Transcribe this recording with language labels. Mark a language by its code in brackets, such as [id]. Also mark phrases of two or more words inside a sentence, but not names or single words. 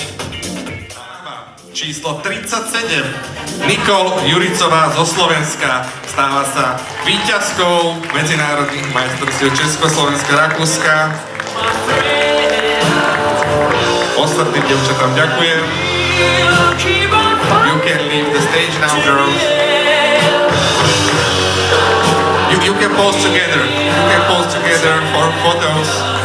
[sk] Číslo 37. Nicole Juricová zo Slovenska stáva sa víťazkou medzinárodných majstrovstiev Československa, Rakúska. Ostatným dievčatám ďakujem. [en] You can leave the stage now, girls. You can pose together. You can pose together for photos.